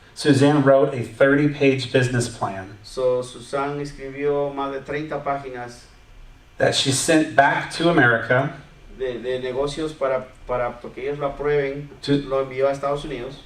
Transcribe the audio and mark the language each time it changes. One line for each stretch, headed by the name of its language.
English: Suzanne wrote a 30-page business plan.
Spanish: So, Susan escribió más de 30 páginas
English: That she sent back to America.
Spanish: De negocios para que ellos lo aprueben. Lo envió a Estados Unidos.